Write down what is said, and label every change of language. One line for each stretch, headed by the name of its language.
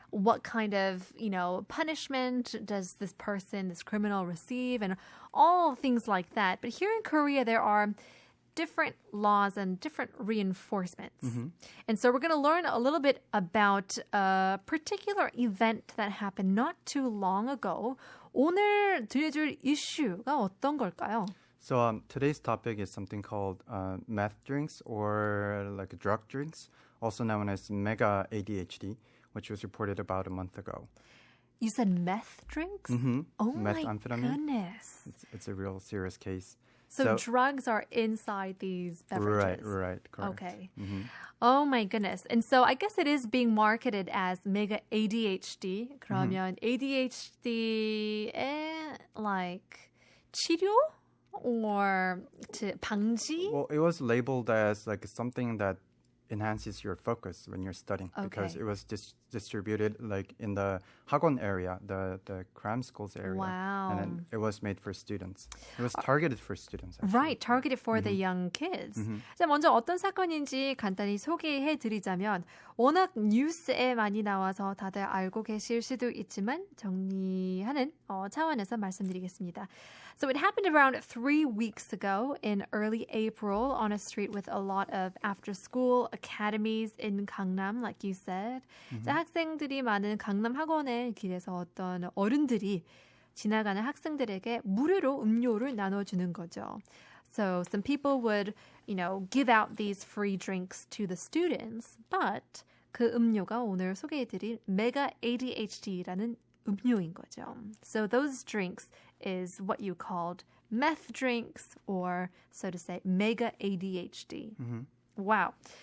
English: What kind of, punishment does this criminal receive? And all things like that. But here in Korea, there are different laws and different reinforcements. And so we're going to learn a little bit about a particular event that happened not too long ago.
Korean: 오늘 들려줄 이슈가 어떤 걸까요?
English: So today's topic is something called meth drinks or like drug drinks, also known as mega ADHD, which was reported about a month ago. You said meth drinks? Oh my goodness. It's a real serious case. So drugs are inside these beverages. Right, correct. Okay. Oh my goodness. And so I guess it is being marketed as mega ADHD.
Korean: 그러면 ADHD의 like 치료 or 방지?
English: Well, it was labeled as like something that enhances your focus when you're studying because it was distributed like in the 학원 area, the cram schools area. Wow. And then it was made for students. It was targeted for students. Actually. Right, targeted for the young kids.
Korean: 자, 먼저 어떤 사건인지 간단히 소개해드리자면 워낙 뉴스에 많이 나와서 다들 알고 계실 수도 있지만 정리하는 차원에서 말씀드리겠습니다.
English: So it happened around 3 weeks ago in early April on a street with a lot of after-school academies in Gangnam, like you said.
Korean: 자, 학생들이 많은 강남 학원의 길에서 어떤 어른들이 지나가는 학생들에게 무료로 음료를 나눠주는 거죠.
English: So some people would, give out these free drinks to the students, but
Korean: 그 음료가 오늘 소개해드릴 메가 ADHD라는 음료인 거죠.
English: So those drinks is what you called meth drinks or, so to say, mega ADHD. Wow.